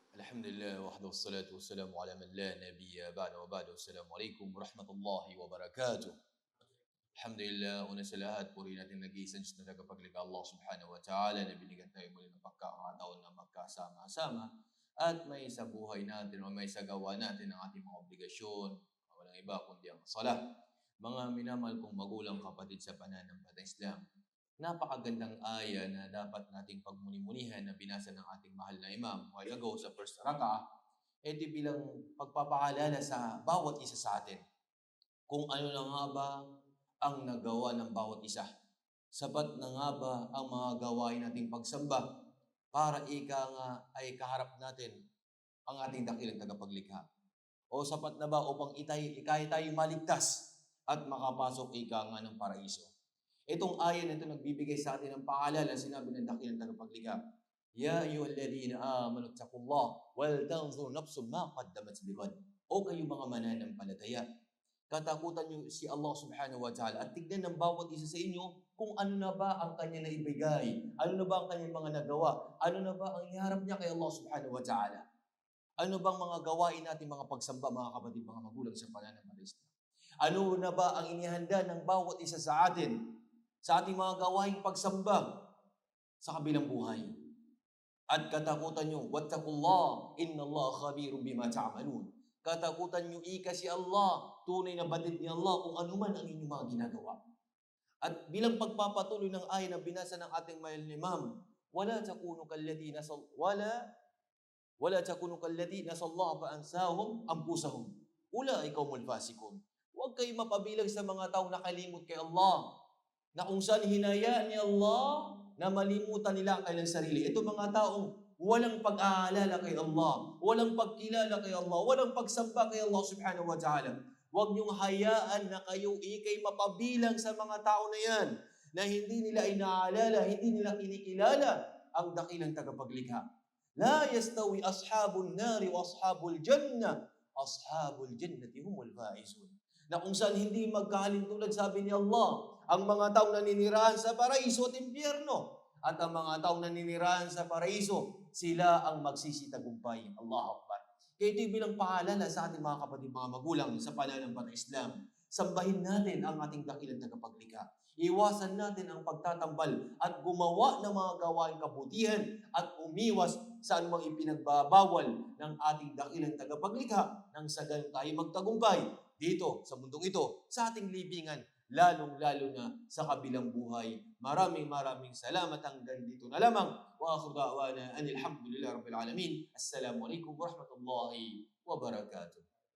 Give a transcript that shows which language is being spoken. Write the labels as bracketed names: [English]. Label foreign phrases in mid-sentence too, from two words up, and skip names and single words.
[Arabic] الحمد لله وحده والصلاة والسلام على من لا نبي بعد وبعد والسلام عليكم ورحمة الله wabarakatuh. Alhamdulillah, [Filipino] una sa lahat, puri natin nag-iisang Diyos na tagapaglikha Allah [Arabic] سبحانه وتعالى [Filipino] na binigyan tayo muli ng pagkakataon na magkasama-sama at may sa buhay natin o may sa gawa natin ang ating mga obligasyon. Walang iba kundi ang salah. Mga minamahal kong magulang kapatid sa pananampalatayang Islam, napakagandang aya na dapat nating pagmuni-munihan na binasa ng ating mahal na imam [English] while ago [Filipino] sa first raka'ah, ito bilang pagpapaalala sa bawat isa sa atin kung ano na nga ba ang nagawa ng bawat isa. Sapat na nga ba ang mga gawain nating pagsamba para ika nga ay kaharap natin ang ating dakilang tagapaglikha? O sapat na ba upang ikay tayo maligtas at makapasok ika nga ng paraiso? Itong ayan na ito nagbibigay sa atin ng paalala, sinabi ng dakilang tagapaglikha, [Arabic] يا أيها الذين آمنوا اتقوا الله ولتنظر نفس ما قدمت لغد. [Filipino] O kayo mga mananampalataya, katakutan niyo si Allah [Arabic] سبحانه وتعالى [Filipino] at tignan ng bawat isa sa inyo kung ano na ba ang kanya naibigay, ano na ba ang kanyang mga nagawa, ano na ba ang iharap niya kay Allah [Arabic] سبحانه وتعالى. [Filipino] Ano bang mga gawain natin mga pagsamba, mga kapatid, mga magulang sa pananampalataya Islam? Ano na ba ang inihanda ng bawat isa sa atin sa ating mga gawaing pagsamba sa kabilang buhay? At katakutan nyo, [Arabic] واتقوا الله إن الله خبير بما تعملون. [Filipino] Katakutan nyo ika si Allah, tunay na batid ni Allah kung ano man ang inyong mga ginagawa. At bilang pagpapatuloy ng ayan na binasa ng ating mahal na imam, [Arabic] ولا تكونوا كالذين نسوا الله فأنساهم أنفسهم. أولئك هم الفاسقون. [Filipino] Huwag kayo mapabilang sa mga taong nakalimot kay Allah, na kung saan hinayaan ni Allah na malimutan nila ang kanilang sarili. Ito mga taong walang pag-aalala kay Allah, walang pagkilala kay Allah, walang pagsamba kay Allah [Arabic] سبحانه وتعالى. [Filipino] Huwag niyong hayaan na kayo ikay mapabilang sa mga tao na yan, na hindi nila inaalala, hindi nila kinikilala ang dakilang tagapaglikha. [Arabic] لا يستوي أصحاب النار وأصحاب الجنة أصحاب الجنة هم الفائزون. [Filipino] Na kung saan hindi magkahalintulad, sabi ni Allah, ang mga taong naninirahan sa paraiso at impyerno. At ang mga taong naninirahan sa paraiso, sila ang magsisitagumpay. [Arabic] الله أكبر. [Filipino] Kaya ito'y bilang paalala sa ating mga kapatid, mga magulang sa pananampalatayang Islam. Sambahin natin ang ating dakilang tagapaglikha. Iwasan natin ang pagtatambal at gumawa ng mga gawaing kabutihan at umiwas sa anumang ipinagbabawal ng ating dakilang tagapaglikha nang sa ganun tayo magtagumpay dito sa mundong ito, sa ating libingan, lalong-lalo na sa kabilang buhay. Maraming salamat. Hanggang dito na lamang. [Arabic] وآخر دعوانا أن الحمد لله رب العالمين. السلام عليكم ورحمة الله وبركاته.